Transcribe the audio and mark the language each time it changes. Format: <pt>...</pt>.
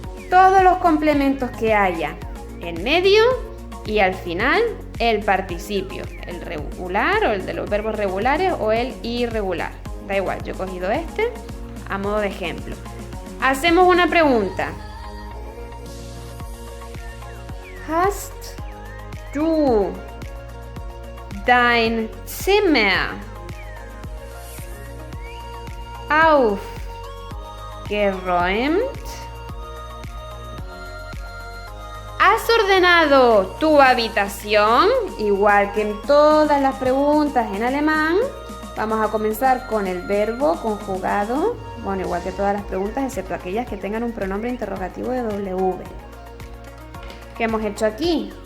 <es>Todos los complementos que haya en medio y al final el participio, el regular o el de los verbos regulares o el irregular. Da igual, yo he cogido este a modo de ejemplo. Hacemos una pregunta.</es> <de>Hast du dein Zimmer aufgeräumt?</de> <es>¿Has ordenado tu habitación? Igual que en todas las preguntas en alemán, vamos a comenzar con el verbo conjugado. Bueno, igual que todas las preguntas, excepto aquellas que tengan un pronombre interrogativo de W. ¿Qué hemos hecho aquí?</es>